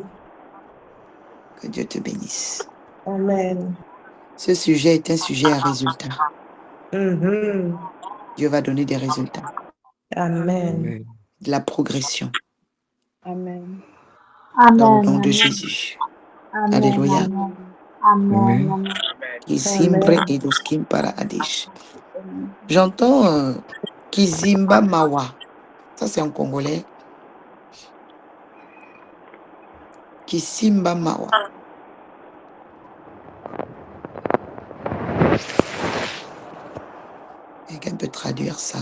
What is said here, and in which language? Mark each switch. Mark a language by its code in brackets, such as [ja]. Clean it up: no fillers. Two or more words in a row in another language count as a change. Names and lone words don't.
[fr] Que Dieu te bénisse. Amen. Ce sujet est un sujet à résultat. Mhm. Dieu va donner des résultats, Amen. Amen. de la progression Amen. dans le nom de Jésus. Alléluia. Amen. Kizimbre edoskim para adish. J'entends Kizimba Mawa. Ça, c'est en congolais. Kizimba Mawa. Quelqu'un peut traduire ça?